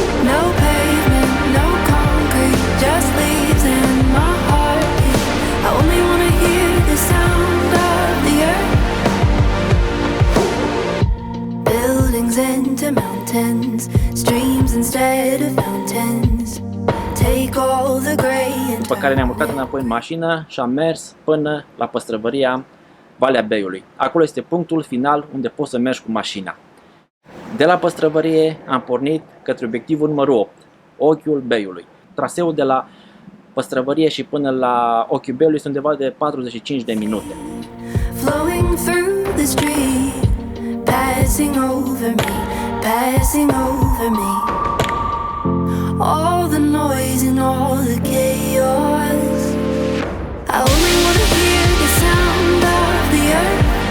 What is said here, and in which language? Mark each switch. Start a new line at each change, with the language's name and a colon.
English: No pavement, no concrete, just leaves in my heartbeat. I only want to hear the sound of the earth. Buildings into mountains, streams instead of fountains. Take all the gray and
Romanian: după care ne-am urcat înapoi în mașină și am mers până la păstrăvăria Valea Beiului. Acolo este punctul final unde poți să mergi cu mașina. De la păstrăvărie am pornit către obiectivul numărul 8, Ochiul Beiului. Traseul de la păstrăvărie și până la Ochiul Beiului este undeva de 45 de minute.
English: Flowing through the street, passing over me, passing over me. All the noise and all the chaos. I only want to hear the sound of the earth.